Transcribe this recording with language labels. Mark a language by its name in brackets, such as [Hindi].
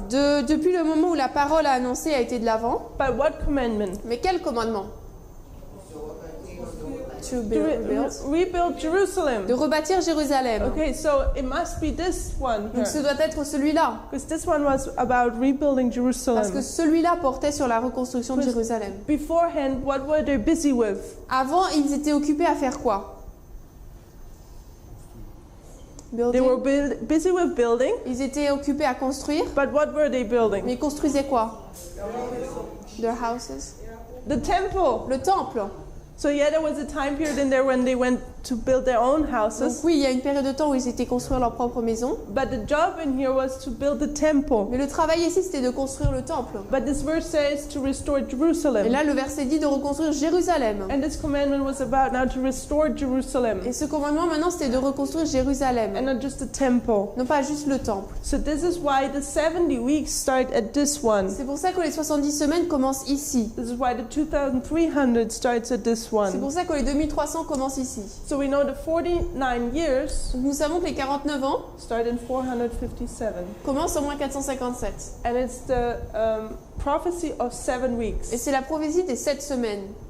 [French] Depuis le moment où la parole a annoncé a été de l'avant. [English] by what commandment? [French] Mais quel commandement? [English] To To build. rebuild Jerusalem. [French] De rebâtir Jérusalem. [English] Okay, so it must be this one [French] Donc ce [English] here. [French] doit être celui-là. [English] Because this one was about rebuilding [French] Parce que [English] Jerusalem. [French] celui-là portait sur la reconstruction de Jérusalem. [English] Beforehand, what were they busy with? [French] Avant, ils étaient occupés à faire quoi? [English] They were busy with building, [French] Ils étaient occupés à construire. [English] but what were they building? [French] Mais ils construisaient quoi? [English] Their houses. The temple. [French] Le temple. [English] So yeah, there was a time period in there when they went to build their own [French] Donc [English] houses, [French] oui, il y a une période de temps où ils étaient construire leur propre maison. [English] but the job in here was to build the temple. [French] Mais le travail ici, c'était de construire le temple. [English] But this verse says to restore [French] Et [English] Jerusalem. [French] là, le verset dit de reconstruire Jérusalem. [English] And this commandment was about now to restore Jerusalem [French] Et ce commandement, maintenant, c'était de reconstruire Jérusalem. [English] and not just the temple. [French] Non pas juste le temple. [English] So this is why the 70 weeks start at this one. [French] C'est pour ça que les 70 semaines commencent ici. [English] This is why the 2,300 starts at this [French] C'est [English] one. [French] pour ça que les 2300 commencent ici. [English] So we know the 49 years [French] Donc nous savons que les 49 ans [English] start in 457. [French] commencent au moins 457. [English] And it's the prophecy of 7 [French] Et [English] weeks. [French] c'est la prophétie des 7 semaines.